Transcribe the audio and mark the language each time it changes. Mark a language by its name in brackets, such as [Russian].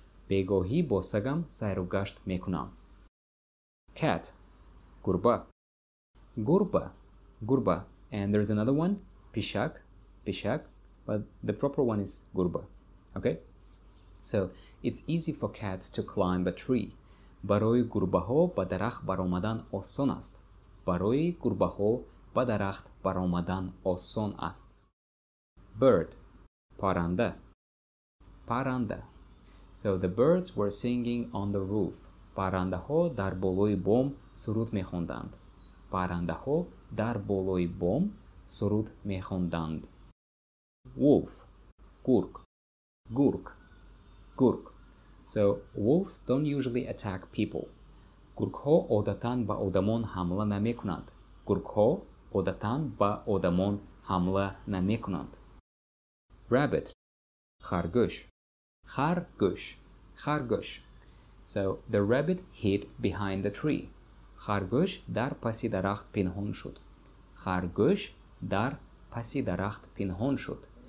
[Tajik] Begohi bo sagam sayrogasht mekunam. Cat, gurba. [English] Gurba, gurba. And there's another one, pishak, pishak. But the proper one is gurba. Okay? So it's easy for cats to climb a tree. [Tajik] Барои гурбаҳо ба дарахт баромадан осон аст. Барои гурбаҳо ба дарахт баромадан осон аст. Bird, paranda, paranda. [English] So the birds were singing on the roof. [Tajik] Парандаҳо дар болои бом суруд мехонданд. Парандаҳо дар болои бом суруд мехонданд. Wolf, gurg, gurg, gurg. [English] So wolves don't usually attack people. [Tajik] Gurgҳо одатан ба одамон ҳамла намекунанд. Gurgҳо одатан ба одамон ҳамла намекунанд. Rabbit, харгӯш, харгӯш, харгӯш. [English] So the rabbit hid behind the tree. [Tajik] Харгӯш дар паси дарахт пинҳон шуд. Харгӯш дар паси дарахт пинҳон шуд.